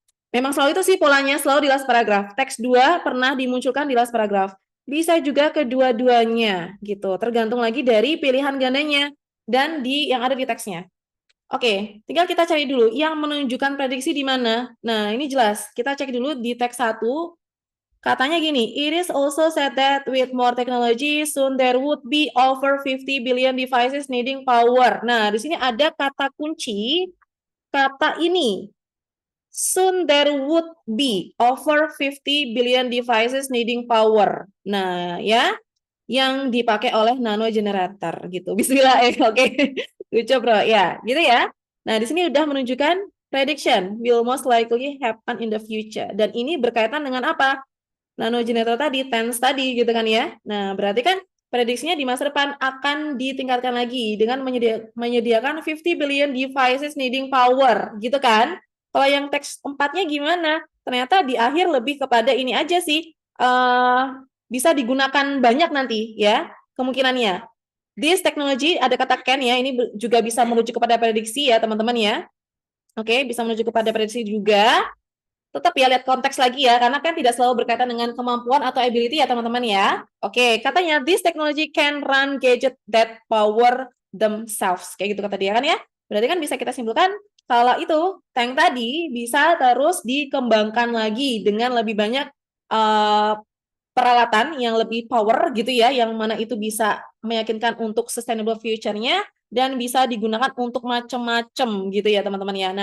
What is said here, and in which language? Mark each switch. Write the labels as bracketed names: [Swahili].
[Indonesian] Memang selalu itu sih polanya, selalu di [English] last paragraph. [Indonesian] Teks 2 pernah dimunculkan di last paragraph. Bisa juga kedua-duanya gitu. Tergantung lagi dari pilihan gandanya dan di yang ada di teksnya. Oke, tinggal kita cari dulu yang menunjukkan prediksi di mana. Nah, ini jelas. Kita cek dulu di teks 1. Katanya gini, [English] it is also said that with more technology, soon there would be over 50 billion devices needing power. [Indonesian] Nah, di sini ada kata kunci, kata ini. [English] Soon there would be over 50 billion devices needing power. [Indonesian] Nah, ya, yang dipakai oleh nano generator gitu. Bismillah, oke. Lucu bro, ya, gitu ya. Nah, di sini udah menunjukkan [English] prediction will most likely happen in the future. [Indonesian] Dan ini berkaitan dengan apa? Nano generator tadi, TENS tadi gitu kan ya. Nah, berarti kan prediksinya di masa depan akan ditingkatkan lagi dengan menyediakan [English] 50 billion devices needing power [Indonesian] gitu kan. Kalau yang teks 4-nya gimana? Ternyata di akhir lebih kepada ini aja sih. Bisa digunakan banyak nanti ya kemungkinannya. [English] This technology [Indonesian] ada kata can ya, ini juga bisa merujuk kepada prediksi ya teman-teman ya. Oke, bisa merujuk kepada prediksi juga. Tetap ya lihat konteks lagi ya, karena kan tidak selalu berkaitan dengan kemampuan atau ability ya teman-teman ya. Oke, katanya [English] this technology can run gadget that power themselves. [Indonesian] Kayak gitu kata dia kan ya. Berarti kan bisa kita simpulkan kalau itu tank tadi bisa terus dikembangkan lagi dengan lebih banyak peralatan yang lebih power gitu ya, yang mana itu bisa meyakinkan untuk [English] sustainable future- [Indonesian] nya dan bisa digunakan untuk macam-macam gitu ya teman-teman ya.